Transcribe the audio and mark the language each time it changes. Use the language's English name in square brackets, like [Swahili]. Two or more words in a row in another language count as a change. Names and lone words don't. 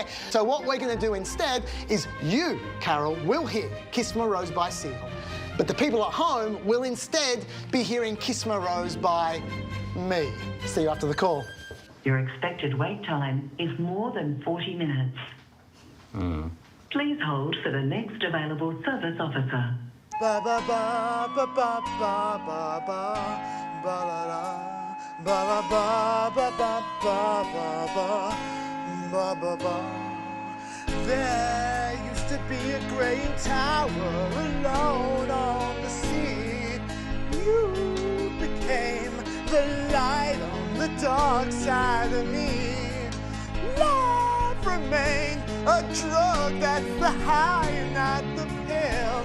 [English] So what we're going to do instead is you, Carol, will hear Kiss from a Rose by Seal. But the people at home will instead be hearing Kiss from a Rose by me. See you after the call. Your expected wait time is more than 40 minutes. Please hold for the next available service officer. Ba ba ba ba ba ba ba ba ba la la ba ba ba ba ba ba ba ba ba ba. There used to be a great tower alone on the sea. You became the light on the dark side of me. Love remained a drug that's the high and not the pill.